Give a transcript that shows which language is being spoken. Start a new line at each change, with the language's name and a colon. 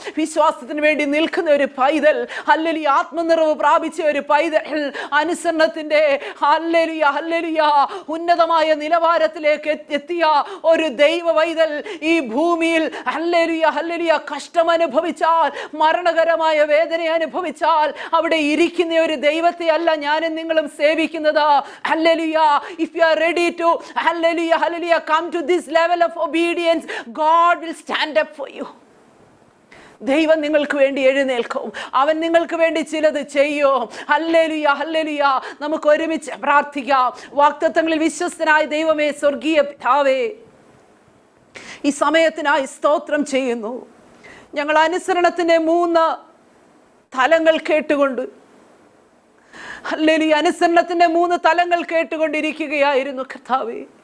Malayalam: വിശ്വാസത്തിന് വേണ്ടി നിൽക്കുന്ന ഒരു പൈതൽ, ഹല്ലേലൂയ, ആത്മനിറവ് പ്രാപിച്ച ഒരു പൈതൽ, അനുസരണത്തിന്റെ ഹല്ലേലൂയ, ഹല്ലേലൂയ ഉന്നതമായ നിലവാരത്തിലേക്ക് എത്തിയ ഒരു ദൈവ പൈതൽ ഈ ഭൂമിയിൽ ഹല്ലേലൂയ, ഹല്ലേലൂയ കഷ്ടം അനുഭവിച്ചാൽ, മരണകരമായ വേദന അനുഭവിച്ചാൽ അവിടെ ഇരിക്കുന്ന ഒരു ദൈവത്തെ അല്ല ഞാനും നിങ്ങളും സേവിക്കുന്നത്.
English: Hallelujah, if you are ready to hallelujah, hallelujah come to this level of obedience, God will stand up for you.
Malayalam: ദൈവം നിങ്ങൾക്ക് വേണ്ടി എഴുന്നേൽക്കും, അവൻ നിങ്ങൾക്ക് വേണ്ടി ചിലത് ചെയ്യും. Hallelujah, hallelujah. നമുക്ക് ഒരുമിച്ച് പ്രാർത്ഥിക്കാം. വാഗ്ദത്തങ്ങളിൽ വിശ്വസ്തനായ ദൈവമേ, സ്വർഗീയ പിതാവേ, ഈ സമയത്തിനായി സ്തോത്രം ചെയ്യുന്നു. ഞങ്ങൾ അനുസരണത്തിന്റെ 3 തലങ്ങൾ കേട്ടുകൊണ്ട്, ഹല്ലേലൂയ, അനുസരണത്തിന്റെ 3 തലങ്ങൾ കേട്ടുകൊണ്ടിരിക്കുകയായിരുന്നു കർത്താവേ.